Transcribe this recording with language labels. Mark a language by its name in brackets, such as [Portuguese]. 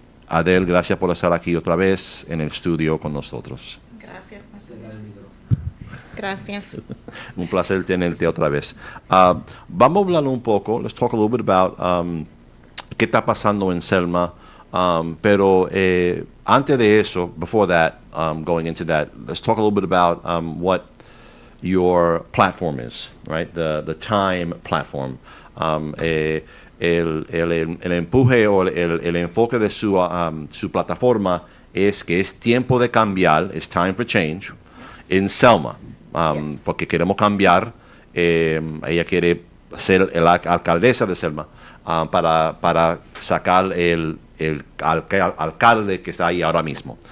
[Spanish] Adele, gracias por estar aquí otra vez en el estudio con nosotros. Gracias. Gracias. Un placer tenerte otra vez. Vamos a hablar un poco, [English] let's talk a little bit about [Spanish] qué está pasando en Selma, pero Antes de eso, [English] before that, going into that, let's talk a little bit about what your platform is, right? The time platform. [Spanish] El empuje o el enfoque de su plataforma es que es tiempo de cambiar, [English] it's time for change, [Spanish] en Selma, porque queremos cambiar. Ella quiere ser la alcaldesa de Selma para sacar el alcalde que está ahí ahora mismo.